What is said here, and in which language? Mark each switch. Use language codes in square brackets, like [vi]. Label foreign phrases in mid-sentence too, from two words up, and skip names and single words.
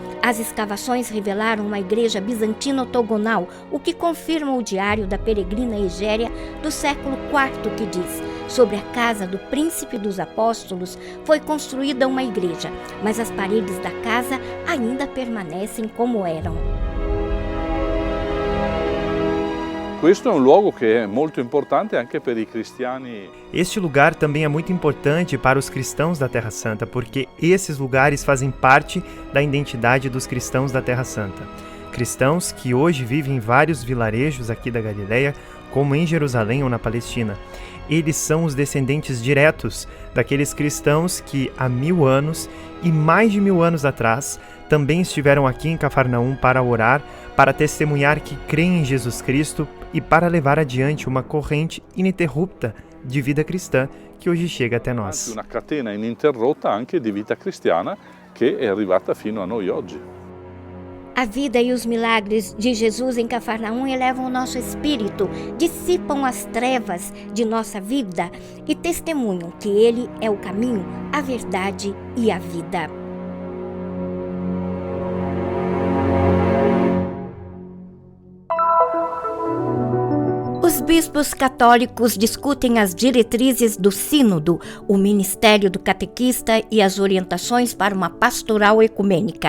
[pt] As escavações revelaram uma igreja bizantina octogonal, o que confirma o diário da peregrina Egéria do século IV, que diz: sobre a casa do príncipe dos apóstolos foi construída uma igreja, mas as paredes da casa ainda permanecem como eram. [it] Questo è un luogo che è molto importante anche per i cristiani. [pt] Este lugar também é muito importante para os cristãos da Terra Santa, porque esses lugares fazem parte da identidade dos cristãos da Terra Santa. Cristãos que hoje vivem em vários vilarejos aqui da Galileia, como em Jerusalém ou na Palestina. Eles são os descendentes diretos daqueles cristãos que há 1000 anos e mais de 1000 anos atrás também estiveram aqui em Cafarnaum para orar, para testemunhar que creem em Jesus Cristo e para levar adiante uma corrente ininterrupta de vida cristã que hoje chega até nós. [it] Uma catena ininterrotta anche di vita cristiana che è arrivata fino a noi oggi. [pt] A vida e os milagres de Jesus em Cafarnaum elevam o nosso espírito, dissipam as trevas de nossa vida e testemunham que Ele é o caminho, a verdade e a vida. Os bispos católicos discutem as diretrizes do Sínodo, o ministério do catequista e as orientações para uma pastoral ecumênica.